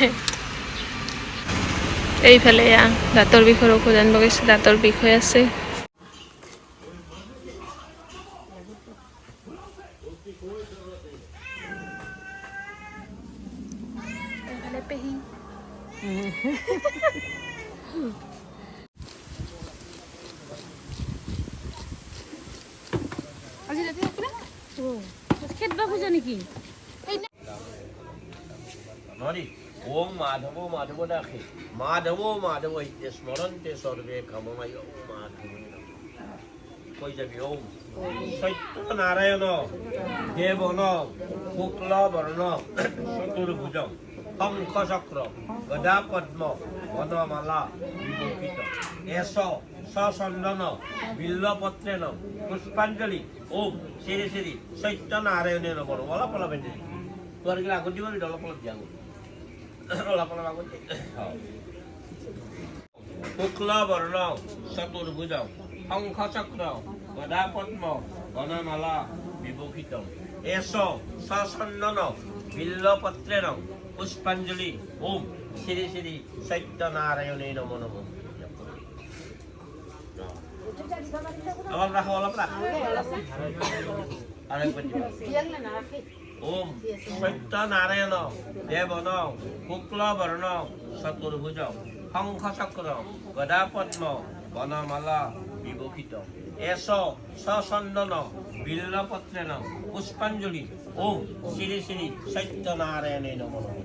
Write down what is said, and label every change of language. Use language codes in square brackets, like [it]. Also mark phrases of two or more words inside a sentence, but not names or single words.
[as] এইফালে দাঁতৰ বিষৰ ঔষধ আনিব গৈছে দাঁতৰ বিষ হৈ আছে এইফালে পেহী আজি ৰাতি থাকিলে খেদবা খোজা নেকি নৰি [sa] ওম মাধব মাধব ডাকে মাধব মাধব ইতে স্মরন্তে সর্বে কামনায় ওম মাধব [as] কই যাবি [sa] ওম সত্য নারায়ণ দেবন শুক্ল বর্ণ চতুর্ভুজ শঙ্খ চক্র গদা পদ্ম বনমালা বিভূষিত এস সচন্দন বিল্লপত্রেণ পুষ্পাঞ্জলি ওম শ্রী শ্রী সত্য নারায়ণের নমঃ [as] অলপ অলপ এনে তোর কি আগত দিব অলপ অলপ দিয়া অলপ অলপ আগত [sa] শুক্ল বর্ণ চতুর্ভুজ শঙ্খ চক্র গদা পদ্ম বনমালা বিভূষিত এস সচন্দন বিল্লপত্রেণ পুষ্পাঞ্জলি ওম শ্রী শ্রী সত্য নারায়ণে নমঃ নমঃ [as] অলপ রাখো অলপ রাখ আরেকবার [sa] ওম সত্য নারায়ণ দেবন শুক্ল বর্ণ চতুর্ভুজ শঙ্খ চক্র গদা পদ্ম বনমালা বিভূষিত এস সচন্দন বিল্লপত্রেণ পুষ্পাঞ্জলি ওম শ্রী শ্রী সত্য নারায়ণে নমঃ